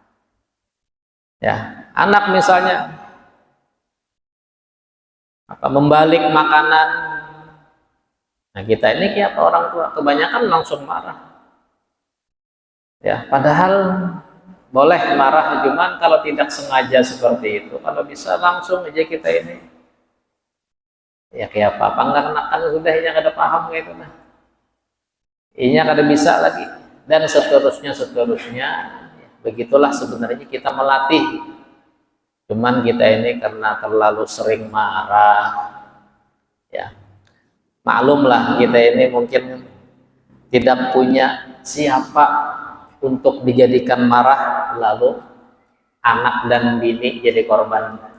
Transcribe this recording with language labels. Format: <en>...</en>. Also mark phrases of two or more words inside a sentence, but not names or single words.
<id>Ya, anak misalnya apa membalik makanan, nah kita ini kayak orang tua kebanyakan langsung marah. Ya, padahal boleh marah, cuman kalau tidak sengaja seperti itu, kalau bisa langsung aja kita ini ya kayak apa enggak kan sudah</id> <bjn>inya kada paham</bjn> <id>kayak itu, nah</id> <bjn>inya kada bisa</bjn> <id>lagi dan seterusnya. Begitulah sebenarnya kita melatih, cuman kita ini karena terlalu sering marah ya, maklumlah kita ini mungkin tidak punya siapa untuk dijadikan marah, lalu anak dan bini jadi korban.</id>